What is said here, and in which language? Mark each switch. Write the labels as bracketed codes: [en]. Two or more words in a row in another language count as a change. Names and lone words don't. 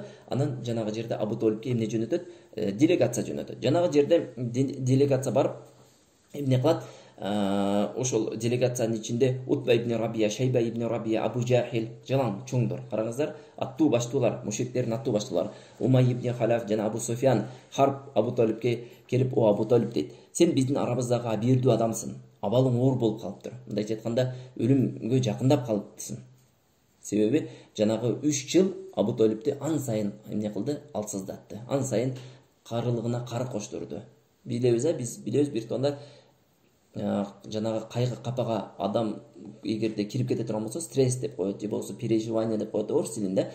[ky] Анан жанагы жерде Абу Толибке эмне жөнөтөт? Делегация жөнөтөт. Жанагы жерде делегация барып эмне кылат? Ошол делегациянын ичинде Утба ибн Рабия, Шайба ибн Рабия, Абу Жахил жалаң чоңдор. Караңыздар, аттуу баштуулар, мушриктердин аттуу баштуулары Умай ибн Халаф жана Абу Суфьян Харб Абу Толибке келип, "О Абу Толиб" дейт. "Сен биздин арабыздагы абийирдүү адамсың. Абалың оор болуп калыптыр. Мындайча айтканда, өлүмгө жакындап калыптысың." Себеби жанагы 3 жыл Абу Толибди ан сайын эмне кылды? Алсыздатты. Ан сайын карылыгына кары коштурду. Биз билебиз бир тонда жанагы кайгы капага адам эгерде кирип кете турган болсо, стресс деп коет, же болбосо переживание деп коет орус тилинде.